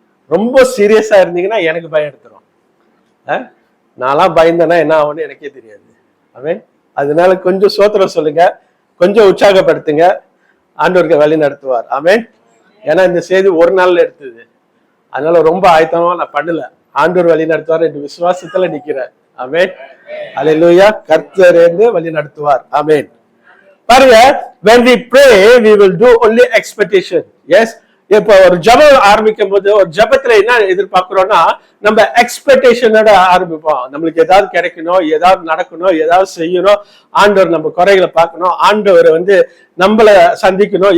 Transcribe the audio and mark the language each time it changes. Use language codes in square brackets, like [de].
[ta] ரொம்ப சீரியஸா இருந்தீங்கன்னா எனக்கு பயம் எடுத்துரும். நான்லாம் பயந்தேன்னா என்ன ஆகும்னு எனக்கே தெரியாது. ஆமென். அதனால கொஞ்சம் சோத்திரம் சொல்லுங்க, கொஞ்சம் உற்சாகப்படுத்துங்க, ஆண்டவருக்கு வழி நடத்துவார். ஆமென். ஏன்னா இந்த செய்தி ஒரு நாள்ல எடுத்தது, அதனால ரொம்ப ஆயத்தமா நான் பண்ணல. ஆண்டவர் வழி நடத்துவார் என்று விசுவாசத்துல நிக்கிறேன். ஆமென். அல்லேலூயா. கர்த்தர் வழி நடத்துவார். ஆமென். பாருங்க, [en] when we pray we will do only expectation. [ta] Yes, இப்ப ஒரு ஜெபம் ஆரம்பிக்கும் போது ஒரு ஜெபத்துல என்ன எதிர்பார்க்கிறோம்னா நம்ம எக்ஸ்பெக்டேஷனோட ஆரம்பிப்போம். நம்மளுக்கு ஏதாவது கிடைக்கணும், ஏதாவது நடக்கணும், ஏதாவது செய்யணும், ஆண்டவர் நம்ம குறைகளை பார்க்கணும், ஆண்டவர் நம்மள சந்திக்கணும்.